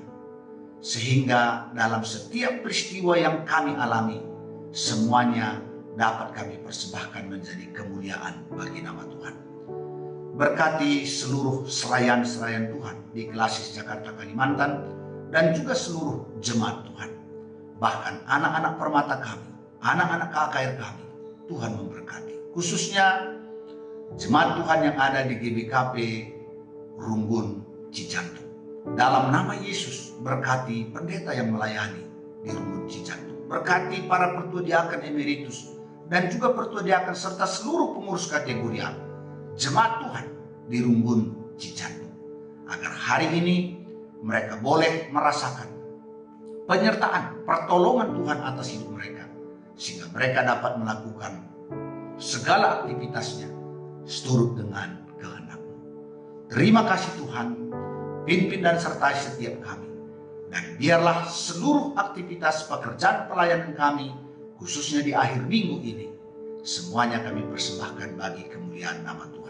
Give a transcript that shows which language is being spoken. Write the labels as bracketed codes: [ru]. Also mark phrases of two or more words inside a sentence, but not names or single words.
[id] Sehingga dalam setiap peristiwa yang kami alami, semuanya dapat kami persembahkan menjadi kemuliaan bagi nama Tuhan. Berkati seluruh selayan-selayan Tuhan di Klasis Jakarta Kalimantan dan juga seluruh jemaat Tuhan. Bahkan anak-anak permata kami, anak-anak KKR kami, Tuhan memberkati. Khususnya jemaat Tuhan yang ada di GBKP Runggun Cijantung. Dalam nama Yesus, berkati pendeta yang melayani di Runggun Cijantung. Berkati para pertua diaken emeritus dan juga pertua diaken serta seluruh pengurus kategorial jemaat Tuhan di Runggun Cijantung, agar hari ini mereka boleh merasakan penyertaan, pertolongan Tuhan atas hidup mereka, sehingga mereka dapat melakukan segala aktivitasnya seturut dengan kehendak-Mu. Terima kasih Tuhan, pimpin dan sertai setiap kami, dan biarlah seluruh aktivitas pekerjaan pelayanan kami, khususnya di akhir minggu ini, semuanya kami persembahkan bagi kemuliaan nama Tuhan.